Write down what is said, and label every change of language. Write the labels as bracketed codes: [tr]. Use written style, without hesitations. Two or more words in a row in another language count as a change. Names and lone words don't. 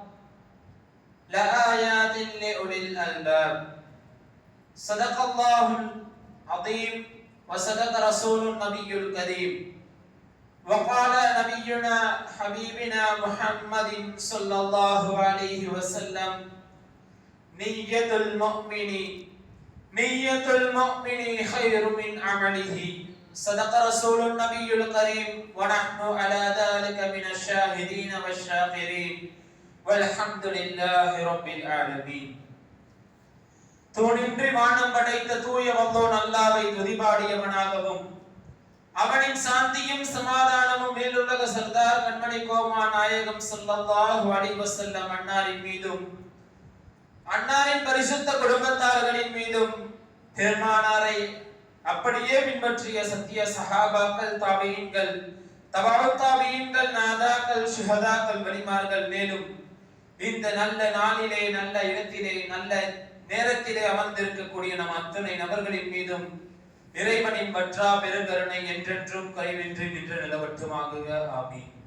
[ar] لآيات لأولي الألباب صدق الله العظيم وصدق رسول النبي الكريم وقال نبينا حبيبنا محمد صلى الله عليه وسلم نية المؤمن خير من عمله صدق رسول النبي الكريم ونحن على ذلك من الشاهدين والشاكرين والحمد لله رب العالمين [ta] தூணின்றி வானம் படைத்த தூய வல்லோன் அல்லாஹ்வை துதிபாடியவனாகவும் அவனின் சாந்தியும் சமாதானமும் மேலுலக சர்தார் கண்மணி கோமா நாயகம் ஸல்லல்லாஹு [ar] عليه وسلم [ta] அன்னாரின் மீதும் அன்னாரின் பரிசுத்த குடும்பத்தார்களின் மீதும் பெருமானாரை அப்படியே பின்பற்றிய சத்திய சஹாபாக்கள் தாபீன்கள் தபஅத் தாபீன்கள் நாதாக்கள் ஷுஹதாக்கள் வலிமார்கள் மேலும் இந்த நல்ல நாளிலே நல்ல இடத்திலே நல்ல நேரத்திலே அமர்ந்திருக்கக்கூடிய நம் அத்தனை நபர்களின் மீதும் இறைவனின் வற்றா பெருங்கருணை என்றென்றும் கைவின்றி நின்று நிலவற்றுமாக ஆமீன்.